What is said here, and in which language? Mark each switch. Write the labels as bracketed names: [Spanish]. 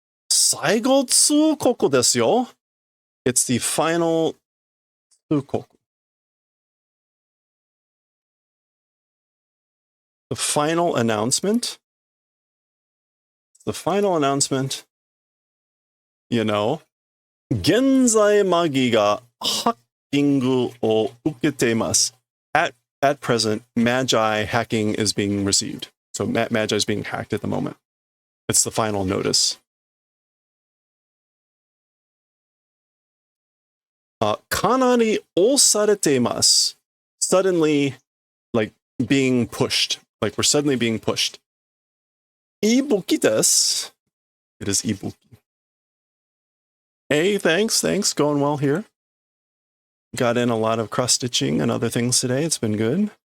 [Japanese] Saigo tsukoku desu yo. [English] It's the final tsukoku. The final announcement. The final announcement. You know, [Japanese] 現在マギがハッキングを受けています. [English] At present, Magi hacking is being received. So Magi is being hacked at the moment. It's the final notice. [Japanese] かなり押されています. [English] Suddenly, like being pushed. Like we're suddenly being pushed. [Japanese] Ibuki desu. [English] It is ibuki. Hey, thanks. Going well here. Got in a lot of cross stitching and other things today. It's been good.